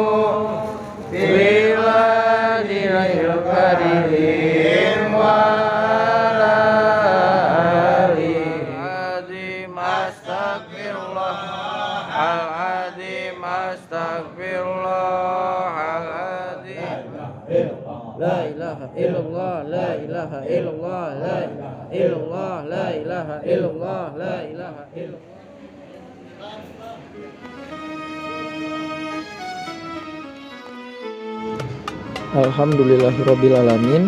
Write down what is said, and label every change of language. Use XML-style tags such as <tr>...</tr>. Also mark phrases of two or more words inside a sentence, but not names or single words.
<ar>بلد الكريم وآله العظيم أستغفر الله العظيم أستغفر الله العظيم. لا إله إلا الله، لا إله إلا الله، لا إله إلا الله، لا إله إلا الله، لا إله إلا الله. الحمد لله رب العالمين.</ar>